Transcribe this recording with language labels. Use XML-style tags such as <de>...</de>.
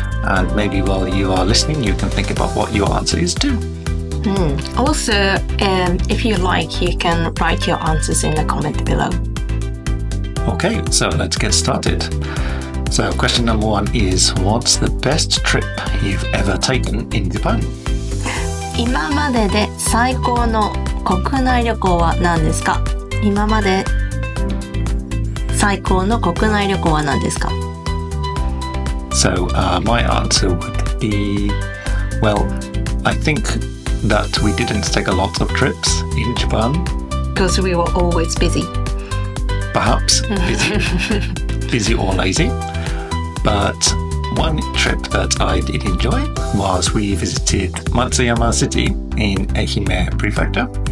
<en>And maybe while you are listening you can think about what your answer is too. Also, if you like, you can write your answers in the comment below. Okay, so let's get started. So question number 1 is, what's the best trip you've ever taken in Japan?</en> <ja>今までで最高の国内旅行は何ですか？今まで最高の国内旅行は何ですか？</ja> <en>So my answer would be, well, I think that we didn't take a lot of trips in Japan. Because we were always busy. Perhaps busy or lazy. But one trip that I did enjoy was we visited Matsuyama City in Ehime Prefecture.</en>